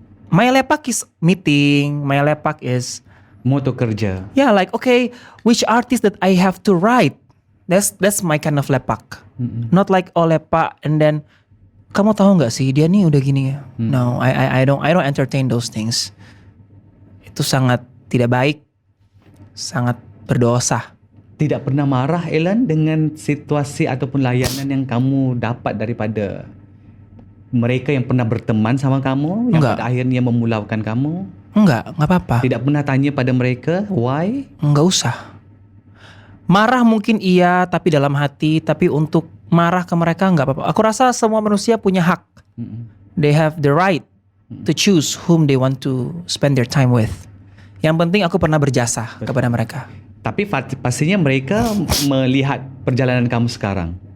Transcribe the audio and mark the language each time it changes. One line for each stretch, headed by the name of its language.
English: My lepak is meeting. My lepak is
Malay: moto kerja.
English: Yeah, like okay, which artist that I have to write? That's my kind of lepak. Not like lepak and then
Indonesian: kamu tahu nggak sih dia nih udah gini.
English: No, I don't entertain those things.
Indonesian: Itu sangat tidak baik, sangat berdosa.
Malay: Tidak pernah marah Ellen dengan situasi ataupun layanan yang kamu dapat daripada mereka yang pernah berteman sama kamu, yang pada akhirnya memulaukan kamu?
Indonesian: Enggak apa-apa.
Malay: Tidak pernah tanya pada mereka
English: why?
Indonesian: Enggak usah. Marah mungkin iya, tapi dalam hati. Tapi untuk marah ke mereka enggak apa-apa. Aku rasa semua manusia punya hak.
English: They have the right to choose whom they want to spend their time with.
Indonesian: Yang penting aku pernah berjasa kepada mereka.
Malay: Tapi pastinya mereka melihat perjalanan kamu sekarang.